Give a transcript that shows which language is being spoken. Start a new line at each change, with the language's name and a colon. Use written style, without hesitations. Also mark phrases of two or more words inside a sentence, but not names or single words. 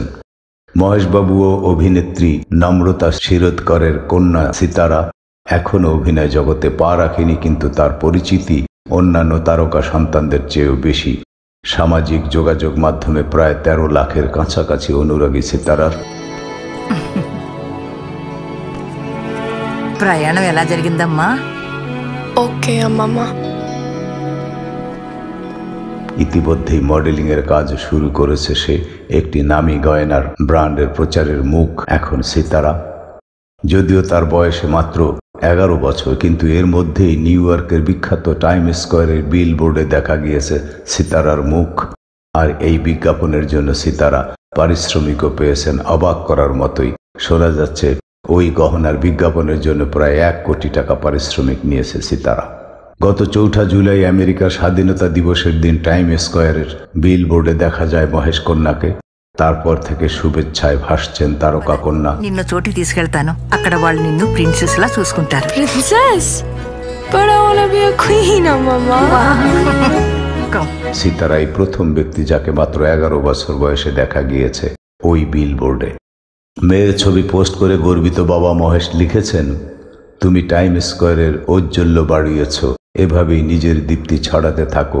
Bangla: মহেশ বাবু ও অভিনেত্রী নম্রতা শিরোদকরের কন্যা সিতারা এখনও অভিনয় জগতে পা রাখেনি, কিন্তু তার পরিচিতি অন্যান্য তারকা সন্তানদের চেয়েও বেশি। সামাজিক যোগাযোগ মাধ্যমে প্রায় 13 লাখের কাছাকাছি অনুরাগী সিতারার।
Telugu: ప్రయాణం ఎలా జరిగిందమ్మా? ఓకే అమ్మమ్మ।
Bangla: ইতিমধ্যেই মডেলিং এর কাজ শুরু করেছে সে। একটি নামী গয়নার ব্র্যান্ডের প্রচারের মুখ এখন সিতারা। যদিও তার বয়সে মাত্র 11 বছর, কিন্তু এর মধ্যেই নিউ ইয়র্কের বিখ্যাত টাইম স্কোয়ারের বিল বোর্ডে দেখা গিয়েছে সিতারার মুখ। আর এই বিজ্ঞাপনের জন্য সিতারা পারিশ্রমিকও পেয়েছেন অবাক করার মতোই। শোনা যাচ্ছে ওই গহনার বিজ্ঞাপনের জন্য প্রায় 1 কোটি টাকা পারিশ্রমিক নিয়েছে সিতারা। গত 4 জুলাই আমেরিকার স্বাধীনতা দিবসের দিন টাইম স্কোয়ারের বিল বোর্ডে দেখা যায় মহেশ কন্যাকে। তারপর থেকে শুভেচ্ছায় ভাসছেন তারকা কন্যা।
Telugu: నిన్ను చోటికి తీసుకెళ్తాను, అక్కడ వాళ్ళు నిన్ను ప్రిన్సెస్ లా చూసుకుంటారు।
English: Princess? But I want to be a queen, Mama.
Bangla: সিতারাই প্রথম ব্যক্তি যাকে মাত্র 11 বছর বয়সে দেখা গিয়েছে ওই বিল বোর্ডে। মেয়ের ছবি পোস্ট করে গর্বিত বাবা মহেশ লিখেছেন, তুমি টাইম স্কোয়ারের ঔজ্জ্বল্য বাড়িয়েছ, এভাবেই নিজের দীপ্তি ছড়াতে থাকো।